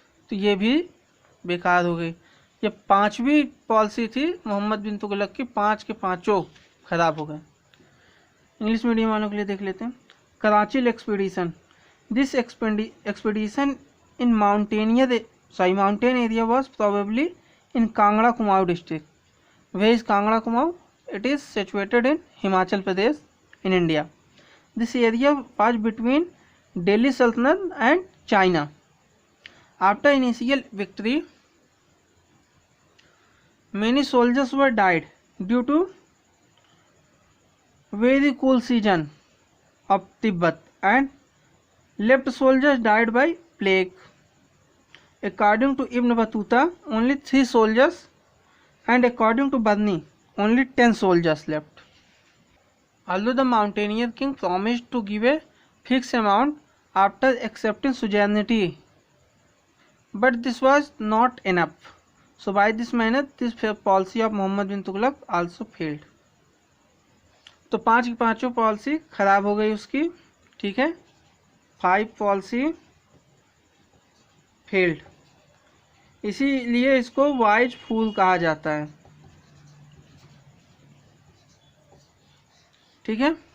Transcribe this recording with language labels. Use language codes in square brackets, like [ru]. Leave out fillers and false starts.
[hi] तो ये भी बेकार हो गई। ये 5वीं पॉलिसी थी मोहम्मद बिन तुगलक की, 5 के 5 खराब हो गए। इंग्लिश मीडियम वालों के लिए देख लेते हैं। [en] Qarachil expedition, this expedition in mountain area was probably in Kangra Kumaon district. Where is Kangra Kumaon? It is situated in Himachal Pradesh in India. This area was between Delhi Sultanate and China. After initial victory, many soldiers were died due to very cool season of Tibet, and left soldiers died by plague. According to Ibn Battuta, only 3 soldiers, and according to Barni, only 10 soldiers left. Although the mountaineer king promised to give a fixed amount after accepting suzerainty, but this was not enough. So by this manner, this policy of Muhammad bin Tughlaq also failed. [hi] तो 5 की 5 policy खराब हो गई उसकी, ठीक है। 5 [en] policy failed, [hi] इसीलिए इसको वाइज फूल कहा जाता है, ठीक है।